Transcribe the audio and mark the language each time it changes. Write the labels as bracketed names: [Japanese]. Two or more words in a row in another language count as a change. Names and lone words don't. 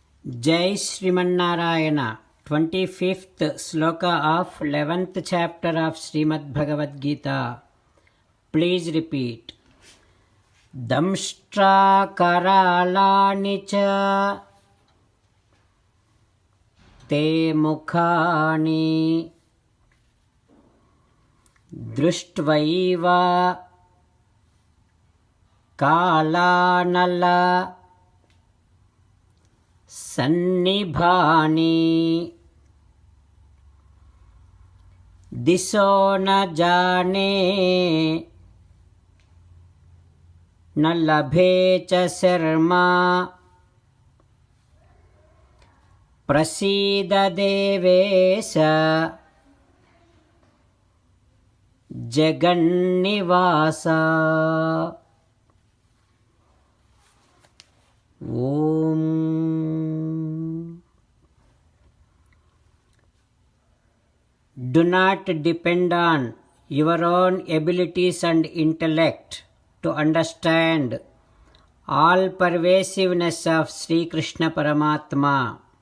[English] Jai Srimannarayana, 25th sloka of 11th chapter of Srimad Bhagavad Gita. Please repeat. [Sanskrit] दंष्ट्रा करालानि च ते मुखानि दृष्ट्वैव कालानल सन्निभानि दिशो न जाने न लभे च शर्मा प्रसीद देवेश जगन्निवास। ओम। [English] Do not depend on your own abilities and intellect to understand all pervasiveness of Sri Krishna Paramatma.